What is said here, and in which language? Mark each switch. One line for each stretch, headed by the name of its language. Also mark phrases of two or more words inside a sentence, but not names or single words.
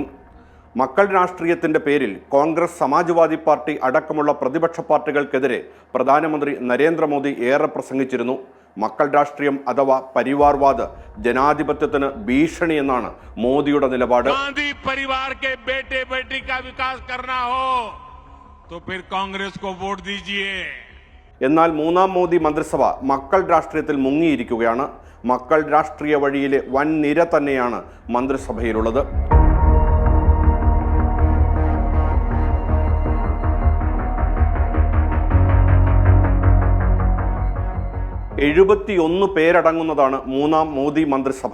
Malayalam: മക്കൾ രാഷ്ട്രീയത്തിൻ്റെ പേരിൽ കോൺഗ്രസ്, സമാജ്വാദി പാർട്ടി അടക്കമുള്ള പ്രതിപക്ഷ പാർട്ടികൾക്കെതിരെ പ്രധാനമന്ത്രി നരേന്ദ്രമോദി ഏറെ പ്രസംഗിച്ചിരുന്നു. മക്കൾ രാഷ്ട്രീയം അഥവാ പരിവാർവാദ് ജനാധിപത്യത്തിന് ഭീഷണി എന്നാണ് മോദിയുടെ നിലപാട്.
Hindi: गांधी परिवार के बेटे बेटी का विकास करना हो तो फिर कांग्रेस को वोट दीजिए.
Malayalam: എന്നാൽ മൂന്നാം മോദി മന്ത്രിസഭ മക്കൾ രാഷ്ട്രീയത്തിൽ മുങ്ങിയിരിക്കുകയാണ്. മക്കൾ രാഷ്ട്രീയ വഴിയിലെ വൻ നിര തന്നെയാണ് മന്ത്രിസഭയിലുള്ളത്. എഴുപത്തിയൊന്ന് പേരടങ്ങുന്നതാണ് മൂന്നാം മോദി മന്ത്രിസഭ.